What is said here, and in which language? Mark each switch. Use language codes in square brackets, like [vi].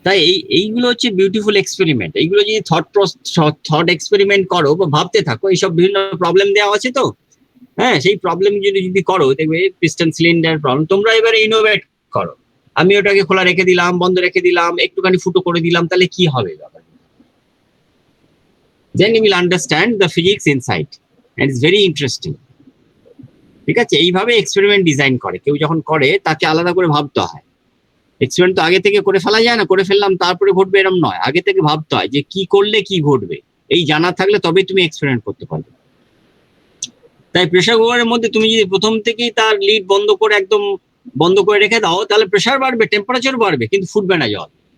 [bn] তাই এইগুলো হচ্ছে বিউটিফুল এক্সপেরিমেন্ট। এইগুলো যদি থট এক্সপেরিমেন্ট করো বা ভাবতে থাকো, এইসব বিভিন্ন প্রবলেম দেওয়া আছে তো, হ্যাঁ সেই প্রবলেম যদি করো দেখবে পিস্টন সিলিন্ডার প্রবলেম, তোমরা এবারে ইনোভেট করো। আমি ওটাকে খোলা রেখে দিলাম, বন্ধ রেখে দিলাম, একটুখানি ফুটো করে দিলাম, তাহলে কি হবে ব্যাপার? [en] Then you will understand the physics inside and it's very interesting, [bn] ঠিক আছে? এইভাবে এক্সপেরিমেন্ট ডিজাইন করে কেউ, যখন করে তাকে আলাদা করে ভাবতে হয়। এক্সপেরিমেন্ট তো আগে থেকে করে ফেলা যায় না, করে ফেললাম তারপরে ঘটবে এরকম নয়, আগে থেকে ভাবতে হয় যে কি করলে কি ঘটবে, এই জানা থাকলে তবেই তুমি এক্সপেরিমেন্ট করতে পারবে। তাই প্রেসার কুকারের মধ্যে তুমি যদি প্রথম থেকেই তার লিড বন্ধ করে একদম বন্ধ করে রেখে দাও তাহলে প্রেসার বাড়বে, টেম্পারেচার বাড়বে, কিন্তু ফুটবে না জল।